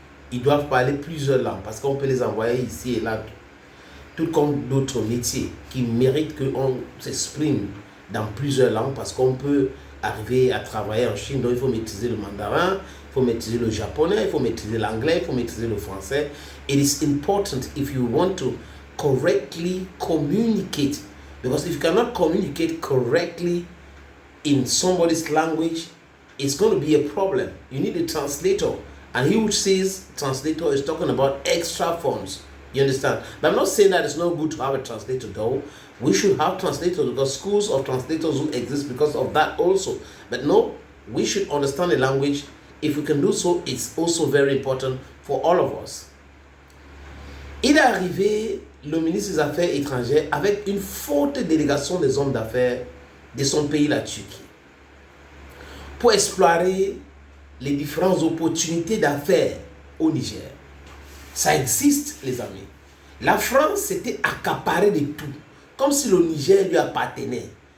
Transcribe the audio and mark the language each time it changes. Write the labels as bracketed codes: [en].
[fr] Ils doivent parler plusieurs langues parce qu'on peut les envoyer ici et là, tout comme d'autres métiers qui méritent qu'on s'exprime dans plusieurs langues parce qu'on peut arriver à travailler en Chine. Donc il faut maîtriser le mandarin, il faut maîtriser le japonais, il faut maîtriser l'anglais, il faut maîtriser le français. [en] It is important if you want to correctly communicate, because if you cannot communicate correctly in somebody's language, it's going to be a problem. You need a translator. And he who says translator is talking about extra funds. You understand? But I'm not saying that it's not good to have a translator though. We should have translators because schools of translators will exist because of that also. But no, we should understand the language. If we can do so, it's also very important for all of us. [fr] Il est arrivé, le ministre des Affaires étrangères, avec une forte délégation des hommes d'affaires de son pays, la Turquie, pour explorer les différentes opportunités d'affaires au Niger. Ça existe, les amis. La France s'était accaparée de tout, comme si le Niger lui appartenait.